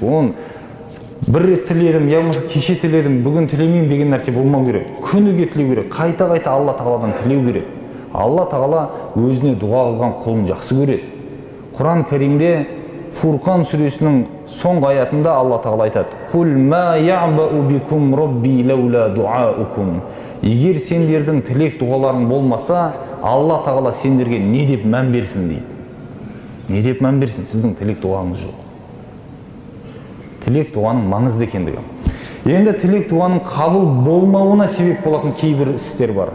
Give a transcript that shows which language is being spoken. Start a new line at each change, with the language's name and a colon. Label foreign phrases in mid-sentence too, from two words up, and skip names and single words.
Kazakh: Оның бір рет тіледім, я болмаса кеше тіледім, бүгін тілемеймін деген нәрсе болмау керек. Күніге тілеу керек. Қайта Алла Тағаладан тілеу керек. Алла Тағала өзіне дұға қылған құлын жақсы көреді. Құран Кәрімде Фурқан сүресінің соңғы аятында Алла Тағала айтады:
Arabic: "قل ما يعبأ بكم ربي لولا دعاؤكم."
Kazakh: Егер сендердің тілек дұғаларың болмаса, Алла Тағала сендерге не деп мән берсін дейді. Не деп мән берсін, сіздің тілек дұғаңыз жоқ. Тілек дұғаның маңызды екендігі. Енді тілек дұғаның қабыл болмауына себеп болатын кейбір істер бар.